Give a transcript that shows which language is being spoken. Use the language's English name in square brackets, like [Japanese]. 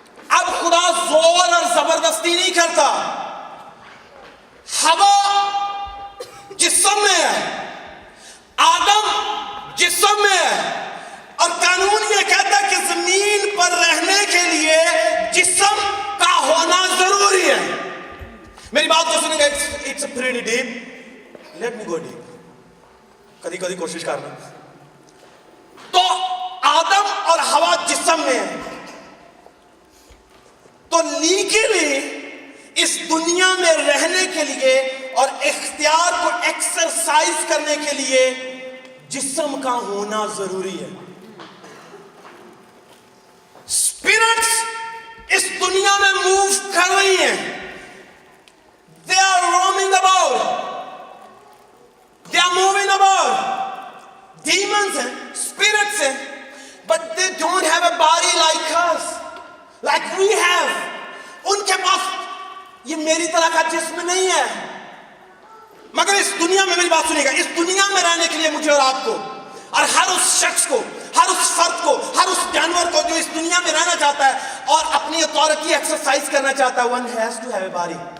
[Urdu] اب خدا زور اور زبردستی نہیں کرتا. ہوا جسم میں ہے, آدم جسم میں ہے, اور قانون یہ کہتا ہے کہ زمین پر رہنے کے لیے جسم کا ہونا ضروری ہے. میری بات کو سنیں گے, [English] it's a pretty deep, let me go deep. [Punjabi] کدی کدی کوشش کرنا. [Urdu] تو آدم اور ہوا جسم میں ہے, تو لیگلی اس دنیا میں رہنے کے لیے اور اختیار کو ایکسرسائز کرنے کے لیے جسم کا ہونا ضروری ہے. اسپرٹس اس دنیا میں موو کر رہی ہیں. [English] They are roaming about. They are moving about. Demons ہیں, spirits ہیں, but they don't have a body like us, like we have. [Urdu] ان کے پاس یہ میری طرح کا جسم نہیں ہے. مگر اس دنیا میں, میری بات سنیے گا, اس دنیا میں رہنے کے لیے مجھے اور آپ کو اور ہر اس شخص کو, ہر اس فرد کو, ہر اس جانور کو جو اس دنیا میں رہنا چاہتا ہے اور اپنی اتھارٹی ایکسرسائز کرنا چاہتا ہے, [English] one has to have a body.